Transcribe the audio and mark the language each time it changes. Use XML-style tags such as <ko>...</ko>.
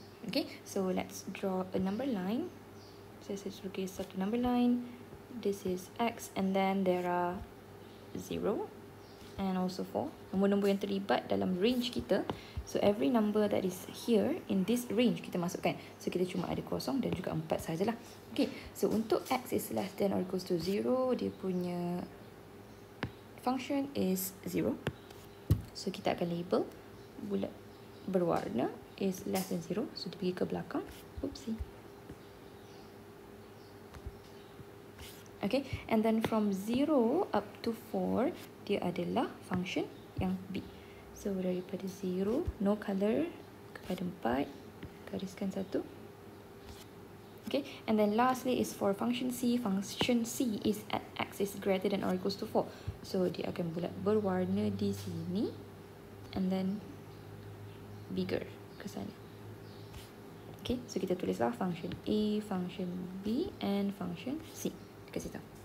<en>Okay, so let's draw a number line. So this is</en> <ms>satu</ms> <en>number line. This is X, and then there are 0 and also 4.</en> <ms>Nombor-nombor yang terlibat dalam range kita.</ms> <en>So every number that is here in this range</en> <ms>kita masukkan. So kita cuma ada 0 dan juga 4 sajalah.</ms> <en>Okay, so</en> <ms>untuk</ms> <en>X is less than or equals to 0,</en> <ms>dia punya</ms> <en>function is 0.</en> <ms>So kita akan label bulat berwarna</ms> <en>is less than 0, so</en> <ms>dia pergi ke belakang. Oopsie.</ms> <en>Okay, and then from 0 up to 4,</en> <ms>dia adalah</ms> <en>function yang B.</en> <ms>So daripada 0,</ms> <en>no color,</en> <ms>kepada 4, gariskan 1.</ms> <en>Okay, and then lastly is for function C. Function C is at x is greater than or equals to 4.</en> <ms>So dia akan bulat berwarna di sini,</ms> <en>and then bigger</en> <ms>ke sana.</ms> <en>Okay, so</en> <ms>kita tulislah</ms> <en>function A, function B, and function C</en> <ms>dekat situ.</ms>